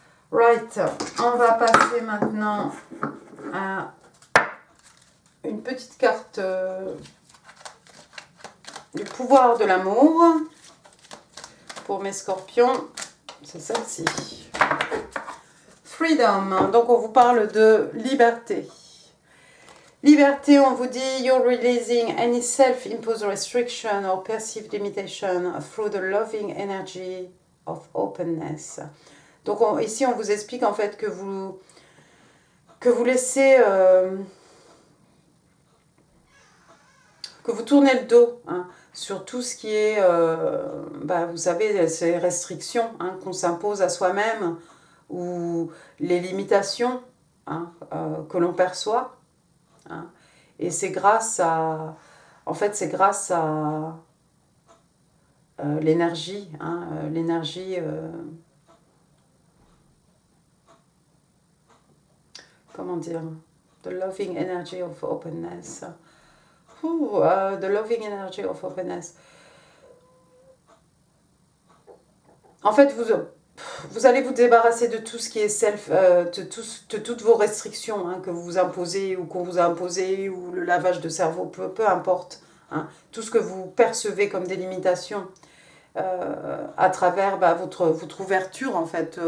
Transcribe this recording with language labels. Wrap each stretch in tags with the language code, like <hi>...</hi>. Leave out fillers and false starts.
<fr>Right, on va passer maintenant à une petite carte du pouvoir de l'amour pour mes scorpions. C'est celle-ci. freedom. Donc, on vous parle de liberté. Liberté, on vous dit,</fr> <en>you're releasing any self-imposed restriction or perceived limitation through the loving energy of openness.</en> <fr>Donc, ici, on vous explique en fait que vous laissez... que vous tournez le dos sur tout ce qui est, vous savez, ces restrictions qu'on s'impose à soi-même ou les limitations que l'on perçoit. Et c'est grâce à... En fait, c'est grâce à l'énergie. L'énergie... comment dire?</fr> <en>The loving energy of openness. The loving energy of openness.</en> <fr>En fait, vous allez vous débarrasser de tout ce qui est de toutes vos restrictions que vous vous imposez ou qu'on vous a imposé, ou le lavage de cerveau, peu importe. Tout ce que vous percevez comme des limitations à travers votre ouverture, en fait.</fr>